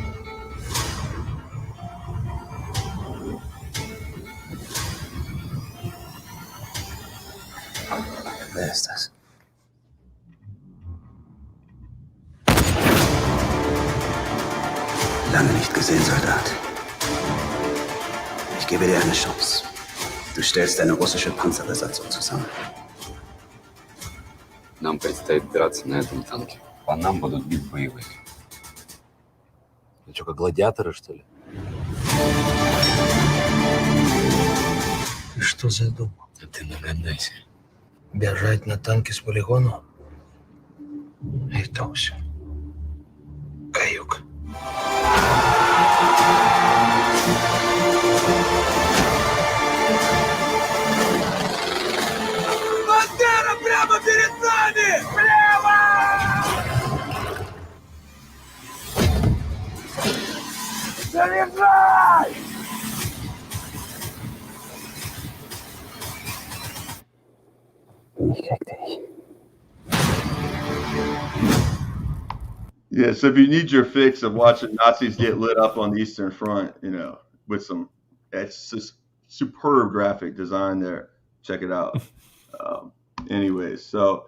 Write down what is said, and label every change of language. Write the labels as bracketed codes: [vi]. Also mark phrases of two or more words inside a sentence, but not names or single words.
[de] Wer ist das? Lange nicht gesehen, Soldat. Ich gebe dir eine Chance. Du stellst eine russische Panzerbesatzung zusammen. [ru] Нам предстоит драться на этом танке. По нам будут бить боевые. Ну что, как гладиаторы, что ли? Ты что задумал? А ты нагадайся. Бежать на танке с полигона? Это все. Каюк. Бандера прямо перед нами! Прямо! Заряжай! [de] Ich krieg dich. [en] Yeah, so if you need your fix of watching Nazis get lit up on the Eastern Front, with it's just superb graphic design there. Check it out. Anyways, so